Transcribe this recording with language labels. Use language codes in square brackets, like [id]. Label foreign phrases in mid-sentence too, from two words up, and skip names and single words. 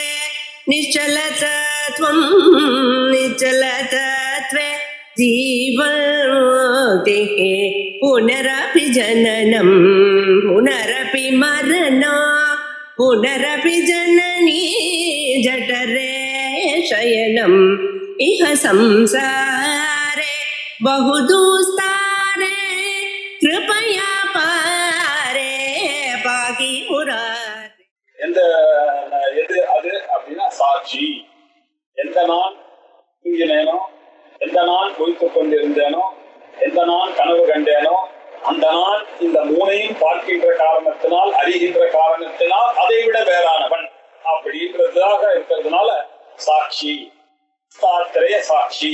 [sa] निश्चलतत्वं निश्चलतत्वे जीवन्मुक्तिः पुनरपि जननं पुनरपि मरणं पुनरपि जननी जठरे शयनम् इह संसारे बहुदुस्तारे कृपया पारे पाहि मुरारे. [ta] எது அது அப்படின்னா சாட்சி. எந்த நான் தூங்கினேனோ, எந்த நான் குளித்துக் கொண்டிருந்தேனோ, எந்த நான் கனவு கண்டேனோ, அந்த நான் இந்த மூனையும் பார்க்கின்ற காரணத்தினால், அறிகின்ற காரணத்தினால் அதை விட வேறானவன் அப்படின்றதாக இருக்கிறதுனால சாட்சி, சாத்திரைய சாட்சி.